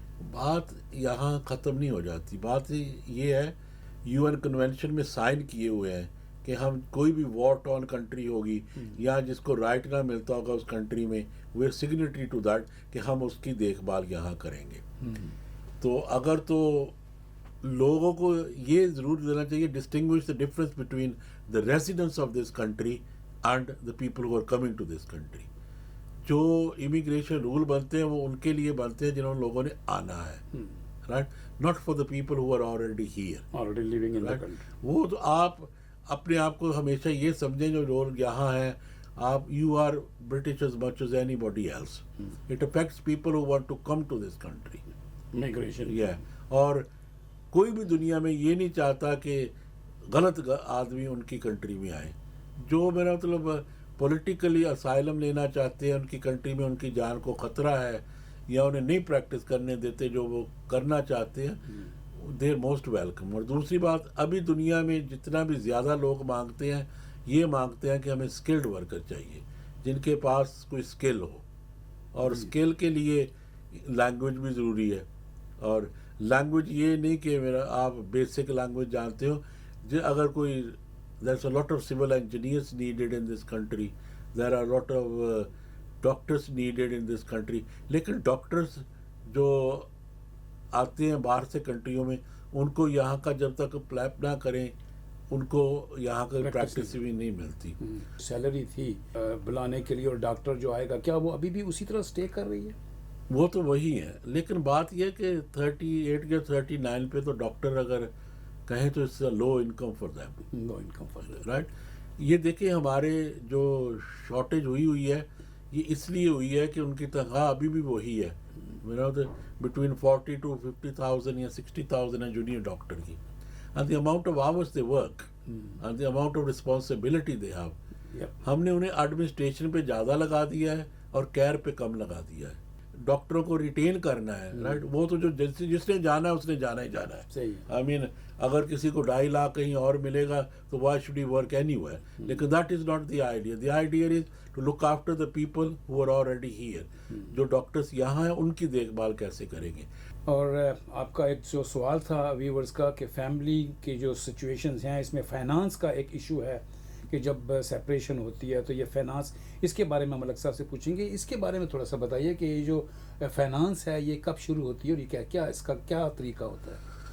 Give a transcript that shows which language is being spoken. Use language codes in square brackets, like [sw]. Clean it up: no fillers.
[ur] بات یہاں ختم نہیں ہو جاتی. بات یہ ہے یو این کنونشن میں سائن کیے ہوئے ہیں کہ ہم کوئی بھی وار ٹون کنٹری ہوگی یا جس کو رائٹ نہ ملتا ہوگا اس کنٹری میں [en] we are signatory to that [ur] کہ ہم اس کی دیکھ بھال یہاں کریں گے. تو اگر تو لوگوں کو یہ ضرور دینا چاہیے [en] Distinguish the difference between the residents of this country and the people who are coming to this country. [ur] جو امیگریشن رول بنتے ہیں وہ ان کے لیے بنتے ہیں جنہوں لوگوں نے آنا ہے, right, [en] Not for the people who are already here. [ur] وہ تو آپ اپنے آپ کو ہمیشہ یہ سمجھیں جو لوگ یہاں ہیں آپ [en] You are British as much as anybody else. It affects people who want to come to this country. Migration. [ur] اور کوئی بھی دنیا میں یہ نہیں چاہتا کہ غلط آدمی ان کی کنٹری میں آئے. جو میرا مطلب پولیٹیکلی اسائلم لینا چاہتے ہیں ان کی کنٹری میں ان کی جان کو خطرہ ہے یا انہیں نہیں پریکٹس کرنے دیتے جو وہ کرنا چاہتے ہیں, [en] They are most welcome. [ur] اور دوسری بات ابھی دنیا میں جتنا بھی زیادہ لوگ مانگتے ہیں یہ مانگتے ہیں کہ ہمیں اسکلڈ ورکر چاہیے جن کے پاس کوئی اسکل ہو, اور اسکل کے لیے لینگویج بھی ضروری ہے. اور لینگویج یہ نہیں کہ میرا آپ بیسک لینگویج جانتے ہو. اگر کوئی [en] there's a lot of civil engineers needed in this country, there are a lot of doctors needed in this country. [ur] لیکن ڈاکٹرز جو آتے ہیں باہر سے کنٹریوں میں ان کو یہاں کا جب تک اپلائی نہ کریں ان کو یہاں کا پریکٹس بھی نہیں ملتی. سیلری تھی بلانے کے لیے اور ڈاکٹر جو آئے گا کیا وہ ابھی بھی اسی طرح اسٹے کر رہی ہے؟ وہ تو وہی ہے, لیکن بات یہ کہ 38 یا 39 پہ تو ڈاکٹر اگر کہیں تو اس [en] Low income for them, low income for them, right. [ur] یہ دیکھیں ہمارے جو شارٹیج ہوئی ہے یہ اس لیے ہوئی ہے کہ ان کی تنخواہ ابھی بھی وہی ہے میرا بٹوین 40 to 50,000 یا 60,000 ہے جونیئر ڈاکٹر کی. [en] And the amount of hours they work and the amount of responsibility they have. [ur] ہم نے انہیں ایڈمنسٹریشن پہ زیادہ لگا دیا ہے اور کیئر پہ کم لگا دیا ہے. ڈاکٹروں کو ریٹین کرنا ہے, رائٹ. وہ تو جو جس نے جانا ہے اس نے جانا ہی جانا ہے. آئی مین اگر کسی کو 2.5 لاکھ کہیں اور ملے گا تو [en] Why should he work anywhere ویئر. لیکن that is not the idea. The idea is to look after the people who are already here. [ur] جو ڈاکٹرس یہاں ہیں ان کی دیکھ بھال کیسے کریں گے. اور آپ کا ایک جو سوال تھا ویورز کا کہ فیملی کی جو سچویشنز ہیں اس میں فائنانس کا ایک ایشو ہے کہ جب سیپریشن ہوتی ہے تو یہ فائنانس, اس کے بارے میں ملک صاحب سے پوچھیں گے. اس کے بارے میں تھوڑا سا بتائیے کہ یہ جو فائنانس ہے یہ کب شروع ہوتی ہے اور یہ کیا اس کا کیا طریقہ ہوتا ہے؟